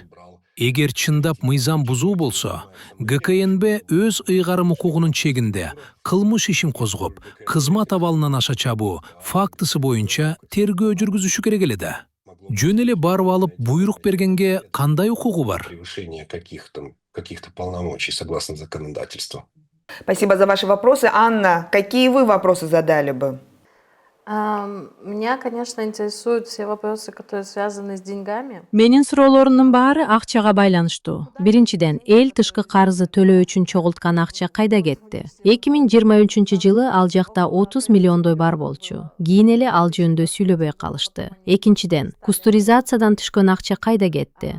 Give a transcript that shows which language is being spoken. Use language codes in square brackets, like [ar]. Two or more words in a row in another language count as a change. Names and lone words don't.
[ky] Эгер чындап мыйзам бузуу болсо, ГКНБ өз ыйгарым укугунун чегинде кылмыш ишин козгоп, кызмат абалынан аша чабуу фактысы боюнча тергөө жүргүзүшү керек эле да. Жөн эле барып алып буйрук бергенге кандай укугу бар? [ru] Превышение каких-то полномочий согласно законодательству. Спасибо за ваши вопросы. Анна, какие вы вопросы задали бы? Меня, конечно, интересуют все вопросы, которые связаны с деньгами. [ky] Менин суроолорумдун баары акчага байланыштуу. Биринчиден, эл тышкы карызы төлөө үчүн чогулткан акча кайда кетти? 2023-жылы ал жакта 30 миллиондой бар болчу. Кийин эле ал жөнүндө сүйлөбөй калышты. Экинчиден, кустуризациядан түшкөн акча кайда кетти?